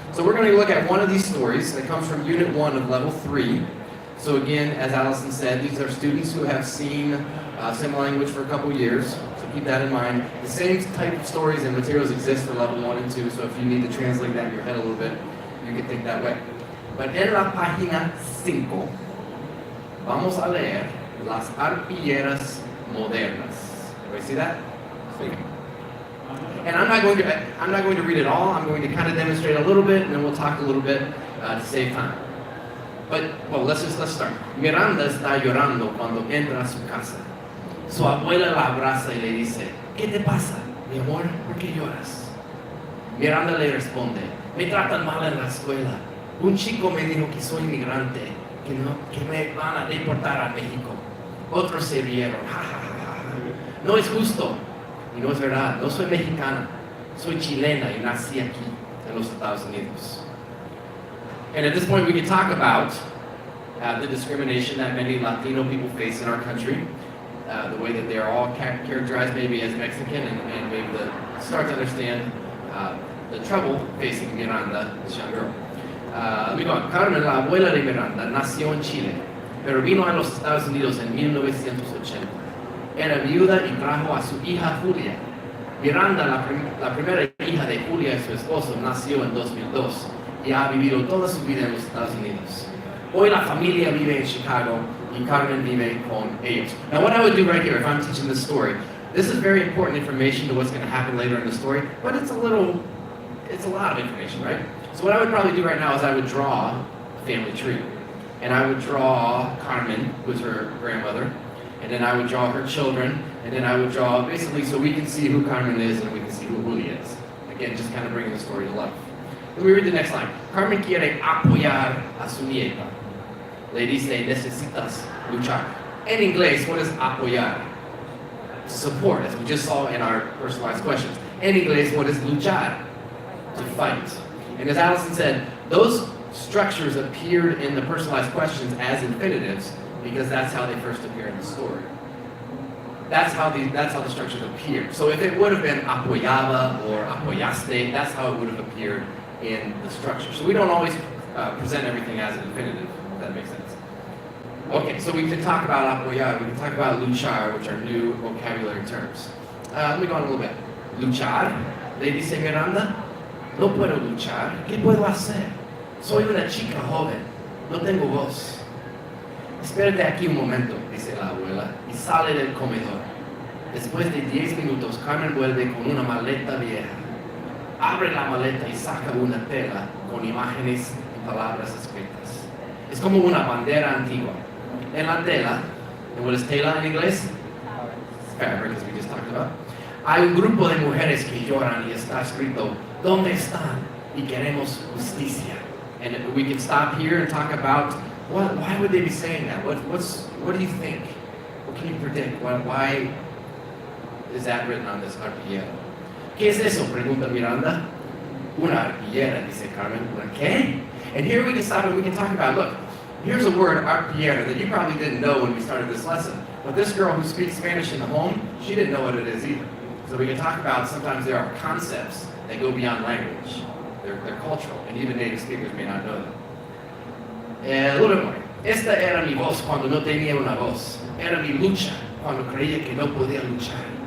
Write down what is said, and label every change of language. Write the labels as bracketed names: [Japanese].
[English] So we're going to look at one of these stories that comes from Unit 1 of Level 3. So again, as Allison said, these are students who have seen Sim language for a couple years. So keep that in mind. The same type of stories and materials exist for Level 1 and 2, so if you need to translate that in your head a little bit, you can think that way. [Spanish] But en la página 5, vamos a leer las arpilleras modernas. [English] Everybody see that? Sí. And I'm not going to read it all. I'm going to kind of demonstrate a little bit, and then we'll talk a little bit to save time. But, well, let's start. [Spanish] Miranda está llorando cuando entra a su casa. Su abuela la abraza y le dice, ¿qué te pasa, mi amor? ¿Por qué lloras? Miranda le responde, me tratan mal en la escuela. Un chico me dijo que soy inmigrante, que me van a deportar a México. Otros se rieron, ja, ja, ja, ja. No es justo. Y no es verdad, no soy mexicana, soy chilena y nací aquí en los Estados Unidos. [English] And at this point we can talk about the discrimination that many Latino people face in our country, the way that they are all characterized maybe as Mexican, and maybe start to understand the trouble facing Miranda, this young girl. [Spanish] Carmen, la abuela de Miranda, nació en Chile, pero vino a los Estados Unidos en 1980. Era viuda y trajo a su hija Julia. Miranda, la primera hija de Julia y su esposo, nació en 2002 y ha vivido toda su vida en los Estados Unidos. Hoy la familia vive en Chicago y Carmen vive con ellos. [English] Now what I would do right here if I'm teaching this story, this is very important information to what's going to happen later in the story, but it's a lot of information, right? So what I would probably do right now is I would draw a family tree. And I would draw Carmen, who's her grandmother, and then I would draw her children, and then I would draw basically so we can see who Carmen is and we can see who Julia is. Again, just kind of bringing the story to life. Let me read the next line. [Spanish] Carmen quiere apoyar a su nieta. Le dice, necesitas luchar. [English] In English, what is apoyar? To support, as we just saw in our personalized questions. In English, what is luchar? To fight. And as Allison said, those structures appeared in the personalized questions as infinitives because that's how they first appear in the story. That's how the structures appear. So if it would have been apoyaba or apoyaste, that's how it would have appeared in the structure. So we don't always present everything as an infinitive, if that makes sense. Okay, so we can talk about apoyar, we can talk about luchar, which are new vocabulary terms. Let me go on a little bit. [Spanish] Luchar, le dice Miranda, no puedo luchar, ¿qué puedo hacer? Soy una chica joven, no tengo voz. Espérate aquí un momento, dice la abuela, y sale del comedor. Después de 10 minutos, Carmen vuelve con una maleta vieja. Abre la maleta y saca una tela con imágenes y palabras escritas. Es como una bandera antigua. En la tela, [English] and what is tela [Spanish] en inglés? [English] Fabric, as we just talked about. [Spanish] Hay un grupo de mujeres que lloran y está escrito, ¿dónde están? Y queremos justicia. [English] And we can stop here and talk about why would they be saying that? What do you think? What can you predict? Why is that written on this arpillera? [Spanish] ¿Qué es eso? Pregunta Miranda. Una arpillera, dice Carmen. ¿Una qué? [English] And here we can stop and we can talk about, look, here's a word, arpillera, that you probably didn't know when we started this lesson. But this girl who speaks Spanish in the home, she didn't know what it is either. So we can talk about sometimes there are concepts that go beyond language. They're cultural, and even native speakers may not know them. A little bit more. [Spanish] Esta era mi voz cuando no tenía una voz. Era mi lucha cuando creía que no podía luchar.